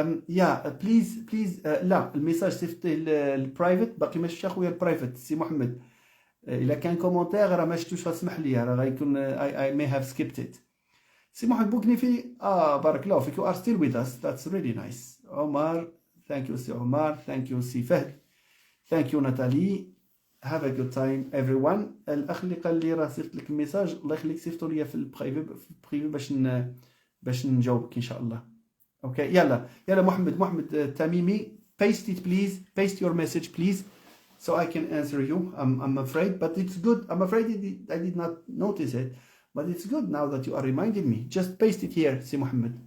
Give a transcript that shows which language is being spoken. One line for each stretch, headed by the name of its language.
English: Yeah, please
Arabic: لا الميساج صيفط البرايفت باقي ما شفتش اخويا البرايفت سي محمد. الا كان كومونتير راه ما شفتوش فاسمح لي راه غيكون
English: I may have skipped it. سي محمد بوكني في
Arabic: بارك الله فيك.
English: You are still with us, that's really nice. عمر, thank you سي عمر. Thank you سي فهد. Thank you Natalie. Have a good time everyone.
Arabic: الاخ اللي قال لي راه صيفط لك الميساج, الله يخليك صيفطوا لي في البريفي باش نجاوبك ان شاء الله.
English: Okay,
Arabic: يلا
English: محمد Tamimi, paste it please, paste your message please, so I can answer you. I'm afraid, but it's good. I'm afraid I did not notice it, but it's good now that you are reminding me. Just paste it here سي محمد.